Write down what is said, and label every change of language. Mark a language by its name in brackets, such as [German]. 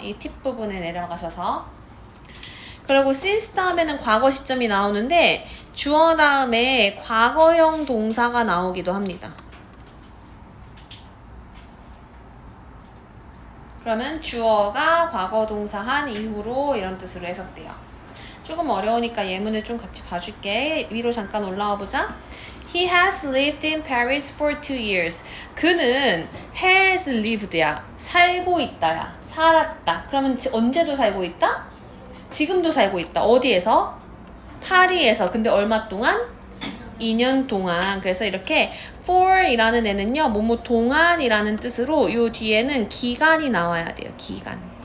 [Korean] 이 팁 부분에 내려가셔서. 그리고 since 다음에는 과거 시점이 나오는데 주어 다음에 과거형 동사가 나오기도 합니다. 그러면 주어가 과거 동사 한 이후로 이런 뜻으로 해석돼요. 조금 어려우니까 예문을 좀 같이 봐줄게. 위로 잠깐 올라와 보자. [English] He has lived in Paris for 2 years. [Korean] 그는 has lived야. 살고 있다야. 살았다. 그러면 언제도 살고 있다? 지금도 살고 있다. 어디에서? 파리에서. 근데 얼마 동안? 2년 동안. 그래서 이렇게 for 이라는 애는요 뭐뭐 동안이라는 뜻으로 요 뒤에는 기간이 나와야 돼요. 기간.